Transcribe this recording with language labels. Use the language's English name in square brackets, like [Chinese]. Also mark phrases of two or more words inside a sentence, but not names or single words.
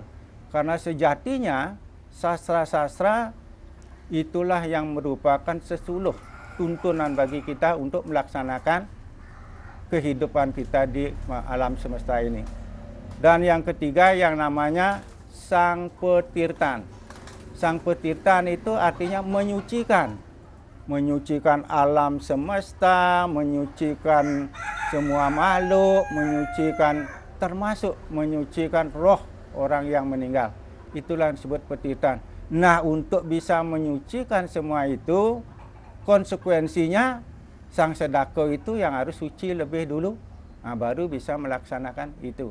[Indonesian] Karena sejatinya sastra-sastra itulah yang merupakan sesuluh tuntunan bagi kita untuk melaksanakan kehidupan kita di alam semesta ini. Dan yang ketiga yang namanya sang petirtan. Sang petirtan itu artinya menyucikan. Menyucikan alam semesta, menyucikan semua makhluk, menyucikan termasuk menyucikan roh orang yang meninggal. Itulah yang disebut petirtan. Nah, untuk bisa menyucikan semua itu, konsekuensinya sang sedako itu yang harus suci lebih dulu, baru bisa melaksanakan itu.